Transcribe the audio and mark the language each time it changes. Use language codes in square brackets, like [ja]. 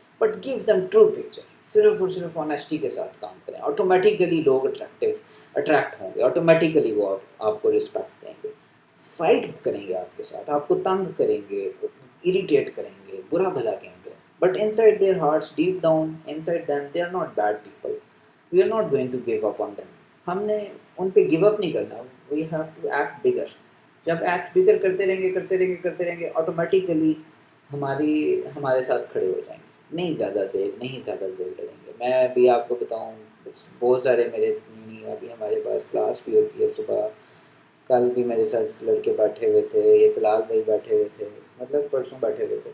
[en] but give them true picture, [ur] صرف اور صرف آنیسٹی کے ساتھ کام کریں, آٹومیٹیکلی لوگ اٹریکٹ ہوں گے, آٹومیٹیکلی وہ آپ کو رسپیکٹ دیں گے. فائٹ کریں گے آپ کے ساتھ, آپ کو تنگ کریں گے, اریٹیٹ کریں گے, برا بھلا کہیں گے, [en] but inside their hearts, deep down inside them, they are not bad people. We are not going to give up on them. [ur] ہم نے ان پہ گیو اپ نہیں کرنا, [en] we have to act bigger. [ur] جب ایکٹ بگر کرتے رہیں گے آٹومیٹیکلی ہمارے ساتھ کھڑے ہو جائیں گے. نہیں زیادہ دیر لڑیں گے. میں ابھی آپ کو بتاؤں بہت سارے میرے ابھی ہمارے پاس کلاس بھی ہوتی ہے صبح. کل بھی میرے ساتھ لڑکے بیٹھے ہوئے تھے, یہ طلال بھائی بیٹھے ہوئے تھے, مطلب پرسوں بیٹھے ہوئے تھے.